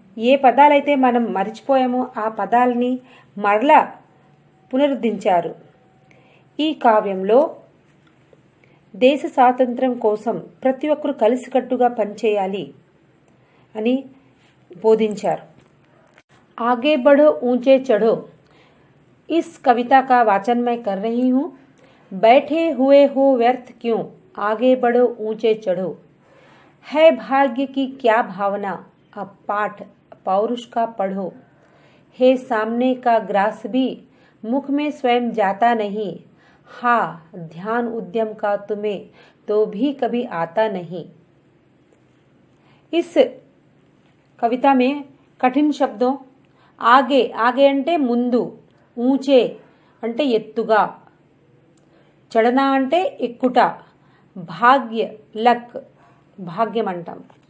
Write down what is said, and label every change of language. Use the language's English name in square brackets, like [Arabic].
[Telugu] ఏ పదాలైతే మనం మరిచిపోయామో ఆ పదాలని మరలా పునరుద్ధరించారు. ఈ కావ్యంలో దేశ స్వాతంత్ర్యం కోసం ప్రతి ఒక్కరూ కలిసికట్టుగా పనిచేయాలి అని బోధించారు. [Hindi] आगे बढ़ो ऊंचे चढ़ो. इस कविता का वाचन मैं कर रही हूँ. बैठे हुए हो व्यर्थ क्यों, आगे बढ़ो ऊंचे चढ़ो. है भाग्य की क्या भावना, अब पाठ पौरुष का पढ़ो. हे सामने का ग्रास भी मुख में स्वयं जाता नहीं. हाँ ध्यान उद्यम का तुम्हें तो भी कभी आता नहीं. इस कविता में कठिन शब्दों [Telugu] ఆగే అంటే ముందు, ఊంచే అంటే ఎత్తుగా, చడన అంటే ఎక్కుట, భాగ్య లక్ భాగ్యం అంటాం,